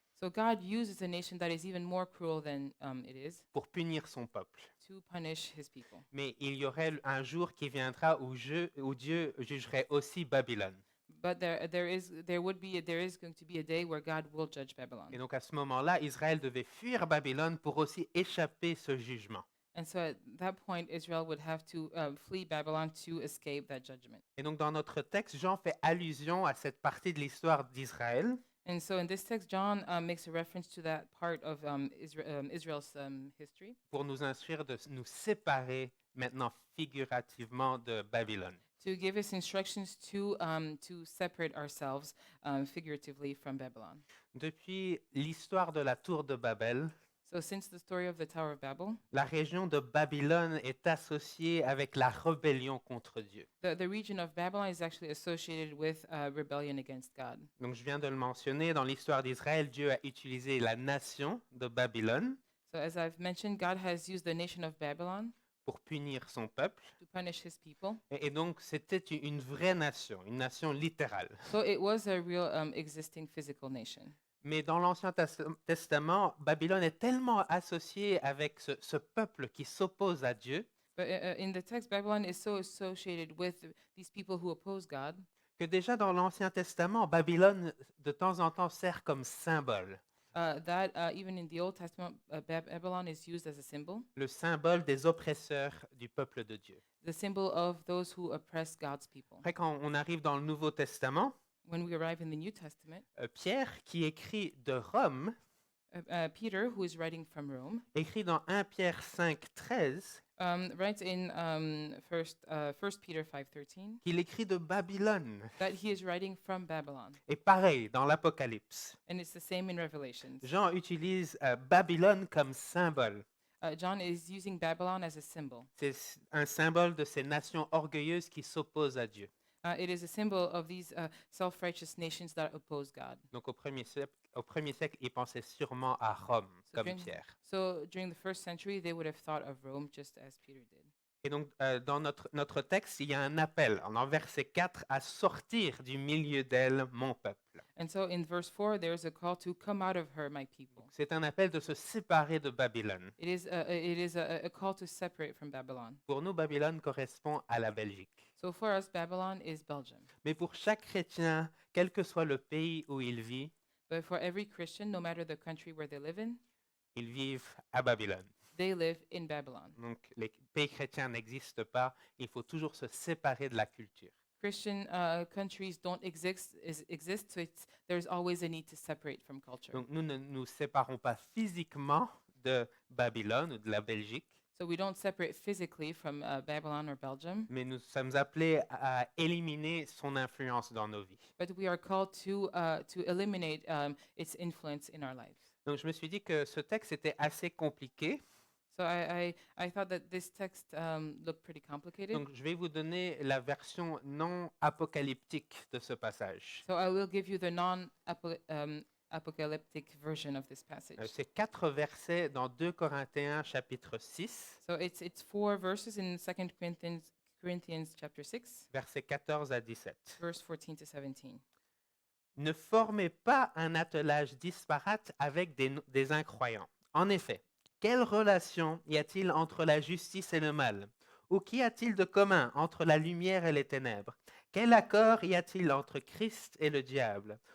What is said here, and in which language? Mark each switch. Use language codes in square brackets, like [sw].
[en] So God uses a nation that is even more cruel than it is [fr] pour punir son peuple. [en] to punish his people. [fr] Mais il y aurait un jour qui viendra où Dieu jugerait aussi Babylone. [en] But there is going to be a day where God will judge Babylon. [fr] Et donc à ce moment-là, Israël devait fuir Babylone pour aussi échapper ce jugement. [en] And so at that point, Israel would have to flee Babylon to escape that judgment. [fr] Et donc dans notre texte, Jean fait allusion à cette partie de l'histoire d'Israël [en] And so in this text, John makes a reference to that part of Israel's history [fr] pour nous instruire de nous séparer maintenant figurativement de Babylone. [en] to give us instructions to separate ourselves figuratively from Babylon. [fr] Depuis l'histoire de la tour de Babel, [en] So since the story of the Tower of Babel, [fr] la région de Babylone est associée avec la rébellion contre Dieu. [en] the region of Babylon is actually associated with rebellion against God. [fr] Donc je viens de le mentionner, dans l'histoire d'Israël, Dieu a utilisé la nation de Babylone [en] So as I've mentioned, God has used the nation of Babylon [fr] pour punir son peuple. [en] to punish his people. [fr] Et donc c'était une vraie nation, une nation littérale. [en] So it was a real existing physical nation. [fr] Mais dans l'Ancien Testament, Babylone est tellement associée avec ce peuple qui s'oppose à Dieu [en] But in the text, Babylon is so associated with these people who oppose God [fr] que déjà dans l'Ancien Testament, Babylone de temps en temps sert comme symbole, [en] that even in the Old Testament, Babylon is used as a symbol, [fr] le symbole des oppresseurs du peuple de Dieu. [en] the symbol of those who oppress God's people. [fr] Après, quand on arrive dans le Nouveau Testament, [en] When we arrive in the New Testament, [fr] Pierre, qui écrit de Rome, [en] Peter, who is writing from Rome, [fr] écrit dans 1 Pierre 5, 13, [en] writes in First Peter 5:13 [fr] qu'il écrit de Babylone. [en] that he is writing from Babylon, [fr] Et pareil, dans l'Apocalypse, [en] and it's the same in Revelations. [fr] Jean utilise Babylone comme symbole. [en] John is using Babylon as a symbol. [fr] C'est un symbole de ces nations orgueilleuses qui s'opposent à Dieu. [en] It is a symbol of these self-righteous nations that oppose God. [fr] Donc au premier siècle, ils pensaient sûrement à Rome, comme [en] during- [fr] Pierre. [en] So during the first century, they would have thought of Rome just as Peter did. [fr] Et donc dans notre texte, il y a un appel, en verset 4, à sortir du milieu d'elle, mon peuple. [en] And so in verse 4, there's a call to come out of her, my people. [fr] C'est un appel de se séparer de Babylone. [en] It is a call to separate from Babylon. [fr] Pour nous, Babylone correspond à la Belgique. [en] So for us, Babylon is Belgium. [fr] Mais pour chaque chrétien, quel que soit le pays où il vit, [en] But for every Christian, no matter the country where they live in, [fr] ils vivent à Babylone. [en] they live in Babylon. [fr] Donc les pays chrétiens n'existent pas, il faut toujours se séparer de la culture. [en] Christian countries don't exist, so there's always a need to separate from culture. [fr] Donc nous ne nous séparons pas physiquement de Babylone ou de la Belgique, [en] So we don't separate physically from Babylon or Belgium, [fr] mais nous sommes appelés à éliminer son influence dans nos vies. [en] but we are called to eliminate its influence in our lives. [fr] Donc je me suis dit que ce texte était assez compliqué, [en] So I thought that this text looked pretty complicated. [fr] donc je vais vous donner la version non apocalyptique de ce passage. [en] So I will give you the non-apocalyptic version of this passage. [fr] C'est 4 versets dans 2 Corinthiens chapitre 6, [en] So it's 4 verses in 2 Corinthians chapter 6, [fr] versets 14 à 17. [en] verse 14 to 17. [fr] Ne formez pas un attelage disparate avec des incroyants. En effet, quelle relation y a-t-il entre la justice et le mal? Ou qu'y a-t-il de commun entre la lumière et les ténèbres? Quel accord y a-t-il entre Christ et le diable?